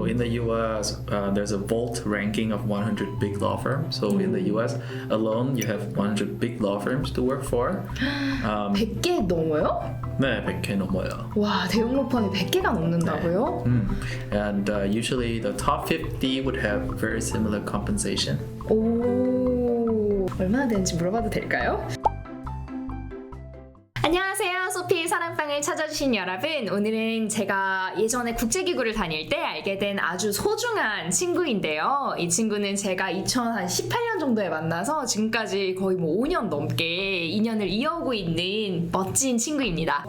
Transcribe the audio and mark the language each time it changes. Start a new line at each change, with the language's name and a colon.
English: in the US, there's a vault ranking of 100 big law firms. So in the US alone, you have 100 big law firms to work for.
Korean: 100개 넘어요? 네, 100개 넘어요. 와, 대형 로펌이 100개가 넘는다고요?
English: And usually the top 50 would have very similar compensation.
Korean: 오, 얼마나 되는지 물어봐도 될까요? 안녕하세요. 소피의 사랑방을 찾아주신 여러분, 오늘은 제가 예전에 국제기구를 다닐 때 알게 된 아주 소중한 친구인데요. 이 친구는 제가 2018년 정도에 만나서 지금까지 거의 5년 넘게 인연을 이어오고 있는 멋진 친구입니다.